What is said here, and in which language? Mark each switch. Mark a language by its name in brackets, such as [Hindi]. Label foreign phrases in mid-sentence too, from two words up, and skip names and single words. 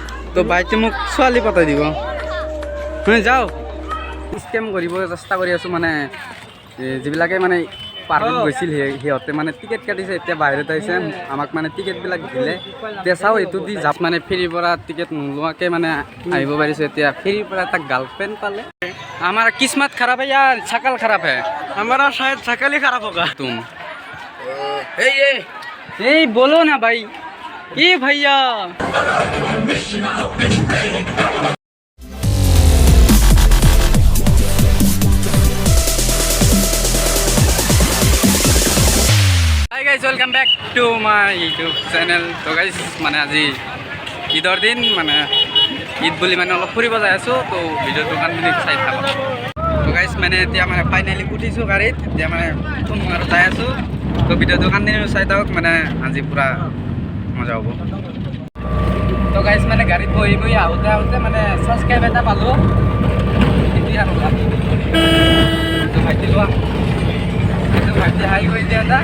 [Assamese] তো বাইতে মোক ছোৱালী পতাই দিব যাওঁ স্কেম কৰিব চেষ্টা কৰি আছোঁ মানে যিবিলাকে মানে পাৰ্কত গৈছিল সিহঁতে মানে টিকেট কাটিছে এতিয়া বাহিৰত আহিছে আমাক মানে টিকেটবিলাক দিলে এতিয়া চাওঁ এইটো দি যাপ মানে ফেৰীৰ পৰা টিকেট নোলোৱাকৈ মানে আহিব পাৰিছোঁ এতিয়া ফেৰীৰ পৰা এটা গাৰ্লফ্ৰেণ্ড পালে আমাৰ [Hindi] किस्मत खराब है [Assamese] ইয়াৰ [Hindi] शकल खराब है हमारा शायद शकल ही खराब होगा। तुम ए बोलो ना भाई ये भैया [English] hi guys welcome back to my YouTube channel. [Assamese] তো গাইচ মানে আজি ঈদৰ দিন মানে ঈদ বুলি মানে অলপ ফুৰিব যাই আছোঁ তো ভিডিঅ'টো কণ্টিনিউ চাই থাকক। তো গাইস মানে এতিয়া মানে ফাইনেলি উঠিছোঁ গাড়ীত এতিয়া মানে আৰু যাই আছোঁ তো ভিডিঅ'টো কণ্টিনিউ চাই থাকক মানে আজি পুৰা মজা হ'ব। তো গাইস মানে গাড়ীত বহি বহি আহোঁতে আহোঁতে মানে ছাবস্ক্ৰাইব এটা পালোঁ এতিয়া আৰু তো ভাইটি লোৱা তো ভাইটি হাই কৰি দিয়া এটা